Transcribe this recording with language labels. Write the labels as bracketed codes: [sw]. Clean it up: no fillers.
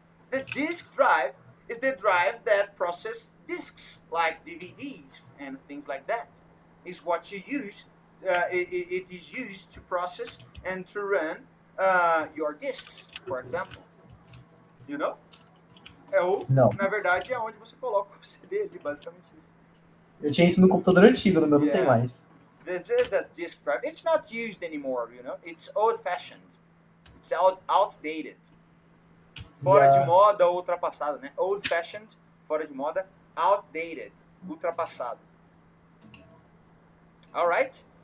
[en] The disk drive is the drive that processes disks like DVDs and things like that. Is what you use. It is used to process and to run your disks, for example. You know? [pt] Não. Na verdade, é onde você coloca o CD ali, basicamente isso. Eu tinha isso no computador antigo, no meu não tem mais. [en] This is a disk drive. It's not used anymore, you know? It's old-fashioned. It's outdated. [pt] Fora de moda, ultrapassado, né? [en] Old-fashioned, [pt] fora de moda. [en] Outdated, [pt] ultrapassado. [en] Alright?